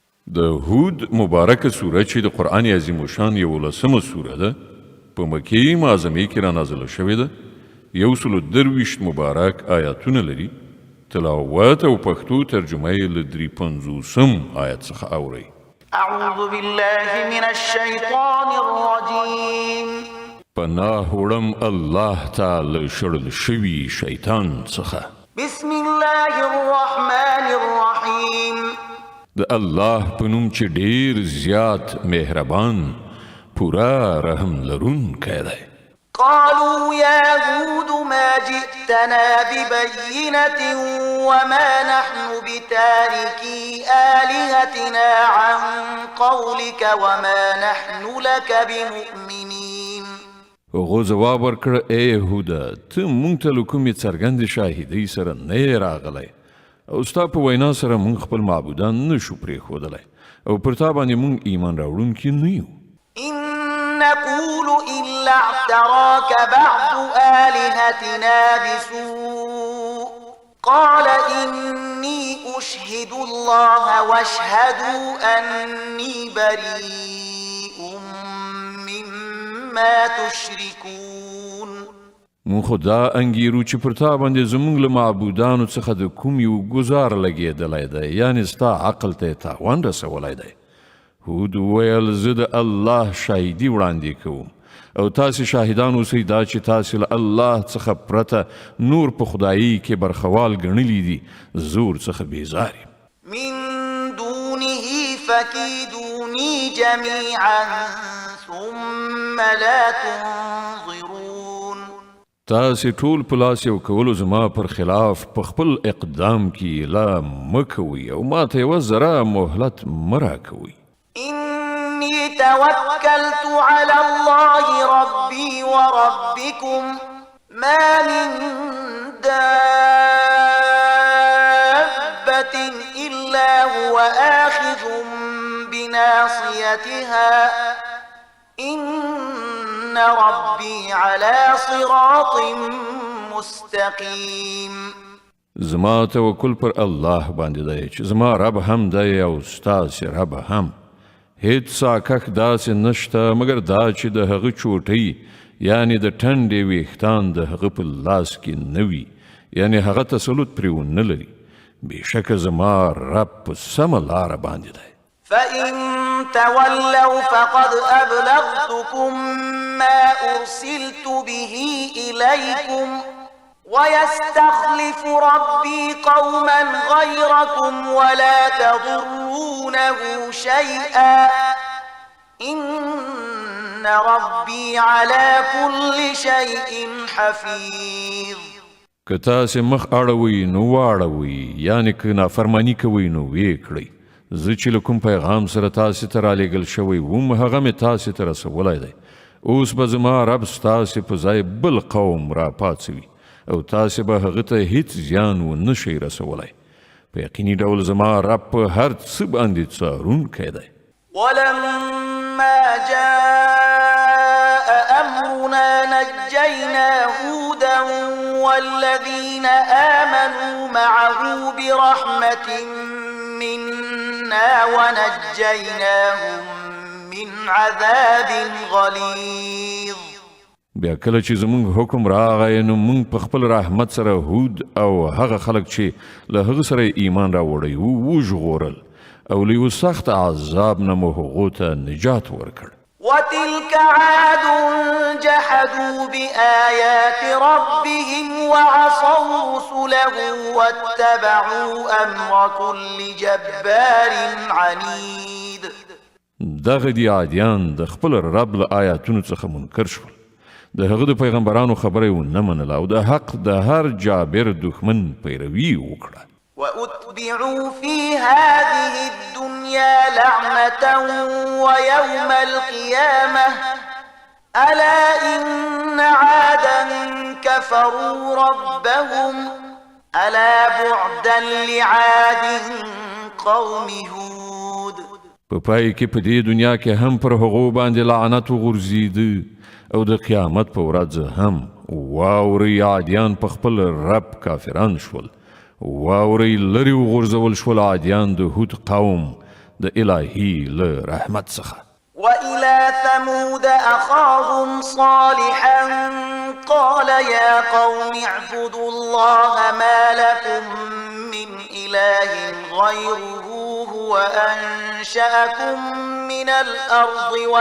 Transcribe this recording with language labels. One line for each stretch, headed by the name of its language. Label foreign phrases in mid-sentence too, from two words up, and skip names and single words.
Pashto: د هود مبارکه سوره چې د قرآن عظیم الشان 11مه سوره ده په مکې معظمې کې را نازله شوې ده. 123 مبارک آیاتونه لري. تلاوت او پښتو ترجمه یې له 350 آیت څخه اورئ.
Arabic: اعوذ بالله من الشیطان الرجیم.
Pashto: پناه وړم الله تعالی شړل شوي شیطان څخه.
Arabic: بسم الله الرحمن الرحیم.
Pashto: د الله په نوم چې ډیر زیات مهربان پورا رحم لرونکی دی.
Arabic: قالوا يا هود ما جئتنا ببينة وما نحن بتاركي آلهتنا عن قولك وما نحن لك بمؤمنين.
Pashto: هغو ځواب ورکړ ای یهوده ته موږ ته له کومې څرګندې شاهدۍ سره نه یې راغلی او ستا په وینا سره موږ خپل معبودان نشو پرېښودلی او پر تا باندې موږ ایمان راوړونکي نه یو.
Arabic: إن نقول إلا اعتراك بعض آلهتنا بسوء قال إني أشهد الله واشهدوا أني بريء مما تشركون.
Pashto: مون خو دا انګیرو چې پر تا باندې زموږ له معبودانو څخه د کوم یو ګزار لګېدلی دی یعنې ستا عقل ته یې تاوان رسولی دی. هود وویل زه د الله شاهدي وړاندې کوم او تاسې شاهدان اوسئ دا چې تاسې له الله څخه پرته نور په خدایي کې برخوال ګڼلي دي زور څخه بیزار یم.
Arabic: من دونه فكيدوني جميعا ثم لا تنظرون.
Pashto: تاسې ټول په لاس یو کولو زما پر خلاف په خپل اقدام کې لا مه کوئ او ما ته یوه ذره مهلت مه راکوئ.
Arabic: إني توكلت على الله ربي وربكم ما من دابة إلا هو آخذ بناصيتها إن ربي على صراط مستقيم.
Pashto: زما توکل پر الله باندې دی چې زما رب هم دی او ستاسې رب هم. هیڅ ساکک داسې نشته مګر دا چې د هغه چوټۍ یعنې د ټنډې ویښتان د هغه په لاس کې نه وي یعنې هغه تسلط پرې ونه لري. بېشکه زما رب په سمه لاره باندې دی.
Arabic: فإن تولوا فقد أبلغتكم ما أرسلت به إليكم ويستخلف ربي قوما غيركم ولا تضرونه شيئا إن ربي على كل شيء حفيظ.
Pashto: که تاسې مخ اړوئ نو واړوئ یعنې که نافرماني کوئ نو ویې کړئ. زه چې له کوم پیغام سره تاسې ته رالیږل شوی وم هغه مې تاسې ته رسولی دی. اوس به زما رب ستاسې په ځای بل قوم راپاڅوي او تاسې به هغه ته هیڅ زیان ونه شئ رسولی. په یقیني ډول زما رب په هر څه باندې څارونکی دی.
Arabic: ولما جاء أمرنا نجينا هودا والذين آمنوا معه برحمة منا ونجيناهم من عذاب غليظ.
Pashto: بیا کله چې زموږ حکم راغی نو موږ په خپل رحمت سره هود او هغه خلک چې له هغه سره ایمان راوړی وژغورل او له یو سخت عذاب نه مو هغو ته نجات ورکړ.
Arabic: وتلك عاد جحدوا بآيات ربهم وعصوا رسله واتبعوا أمر كل جبار عنيد.
Pashto: دغه دی عادیان د خپل رب له آیاتونو څخه منکر شول. د هغه د پیغمبرانو خبره یې ونه منله او د حق د هر جابر دښمن پیروي وکړه.
Arabic: وأتبعوا في هذه الدنيا لعنة ويوم القيامة ألا إن عادا كفروا ربهم ألا بعدا لعاد قوم هود.
Pashto: په پای کې په دې دنیا کې هم پر هغو باندې لعنت وغورځېده او د قیامت په ورځ هم واورئ عادیان په خپل رب کافران شول. واورئ لرې وغورځول شول عادیان د هود قوم د الهي له رحمت څخه.
Arabic: وإلى ثمود أخاهم صالحا قال يا قوم اعبدوا الله ما لكم من إله غيره هو أنشأكم من الأرض